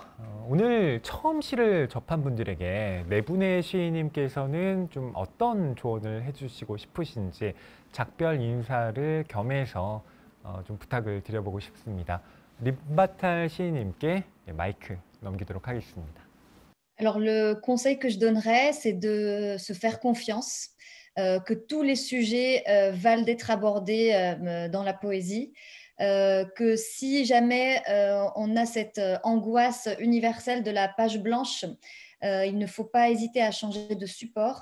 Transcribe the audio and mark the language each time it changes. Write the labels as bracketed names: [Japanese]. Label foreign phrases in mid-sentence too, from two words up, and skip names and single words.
[Korean] 오늘 처음 시를 접한 분들에게 네 분의 시인님께서는 좀 어떤 조언을 해주시고 싶으신지 작별 인사를 겸해서 좀 부탁을 드려보고 싶습니다. 립바탈 시인님께 마이크 넘기도록 하겠습니다. [French] Alors, le conseil que je donnerais, c'est de se faire confiance, que tous les sujets valent d'être abordés dans la poésie, que si jamais on a cette angoisse universelle de la page blanche, il ne faut pas hésiter à changer de support.